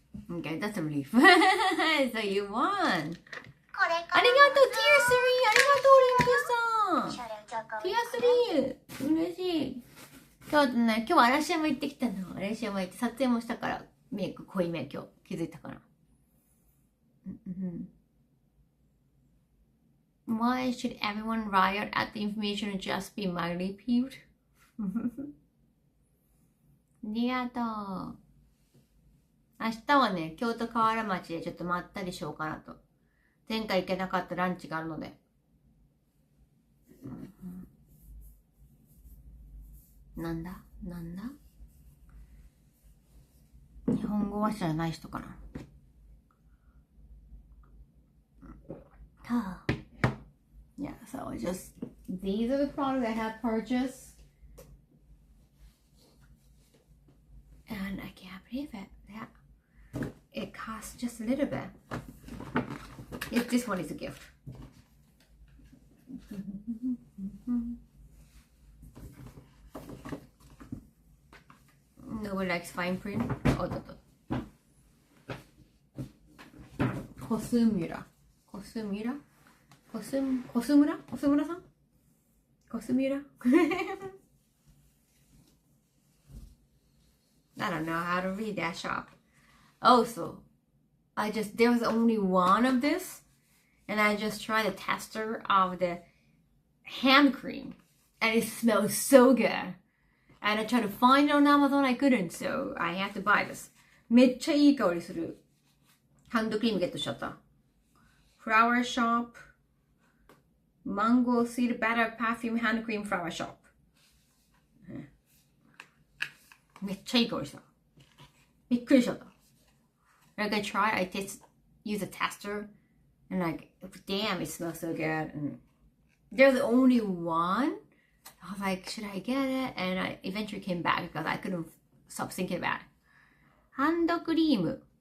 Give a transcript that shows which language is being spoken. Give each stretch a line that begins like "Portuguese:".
English: Okay, that's a relief. So you won.
Japanese: これありがとう、ティア3。ありがとう、リンクさん。ティア3。嬉しい。そうだね、今日は嵐山行ってきたの。嵐山行って撮影もしたから、メイク濃いめ今日気づいたから。 Why should everyone riot at the information and just be mildly peeved? ありがとう。明日はね、京都河原町でちょっとまったりしようかなと。前回行けなかったランチがあるので。なんだ日本語話者じゃない人かな。
English: Yeah, so just these are the products I have purchased. And I can't believe it. Yeah. It costs just a little bit. This one is a gift. Nobody likes fine print. Oh, Kosumura. Kosumura? Kosumura? Kosumura-san? Kosumura? I don't know how to read that shop. Also, there was only one of this, and I just tried a tester of the hand cream, and it smells so good. And I tried to find it on Amazon, I couldn't, so I had to buy this.
Japanese: めっちゃいい香りするハンドクリームゲットしちゃった。
English: Flower Shop Mango Seed Butter Perfume Hand Cream Flower Shop。
Japanese: めっちゃいい香りした。びっくりしちゃった。
English: Like I use a tester, and like, damn, it smells so good. And there's only one. I was like, should I get it? And I eventually came back because I couldn't stop thinking about it. Hand cream.